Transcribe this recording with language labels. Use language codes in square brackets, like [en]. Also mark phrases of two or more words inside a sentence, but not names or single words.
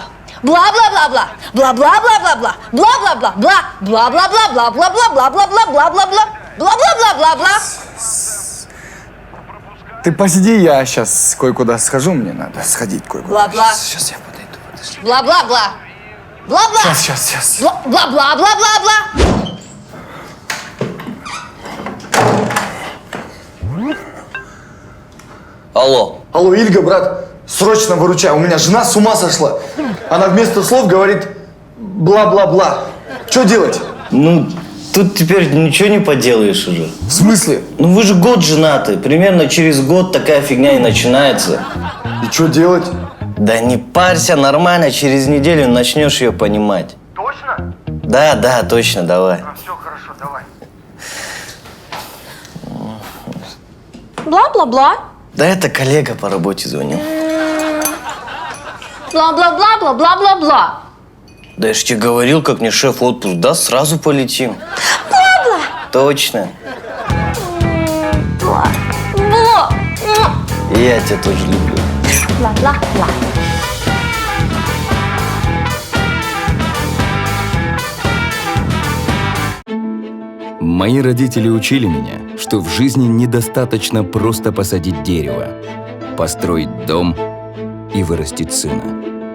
[ru] Бла-бла-бла-бла. Бла-бла-бла-бла-бла. Бла-бла-бла. Бла. Бла-бла-бла. Бла-бла-бла. Бла-бла-бла. Бла-бла-бла. Бла-бла-бла-бла-бла. Ты посиди, я сейчас кое-куда схожу, мне надо сходить кое-куда. Бла-бла. Сейчас я подойду, подожди. Бла-бла-бла. Бла-бла. Сейчас. Бла-бла-бла-бла-бла-бла. Алло. Алло, Ильга, брат, срочно выручай, у меня жена с ума сошла. Она вместо слов говорит бла-бла-бла. Что делать? Ну, тут теперь ничего не поделаешь уже. В смысле? Ну, вы же год женаты. Примерно через год такая фигня и начинается. И что делать? Да не парься, нормально. Через неделю начнешь ее понимать. Точно? Да, точно, давай. Все хорошо, давай. Бла-бла-бла. Да это коллега по работе звонил. Бла-бла-бла-бла-бла-бла-бла. Да я ж тебе говорил, как мне шеф отпуск даст, сразу полетим. Бла-бла. Точно. Бла. Бла. Я тебя тоже люблю. Бла-бла-бла. Мои родители учили меня, что в жизни недостаточно просто посадить дерево, построить дом и вырастить сына.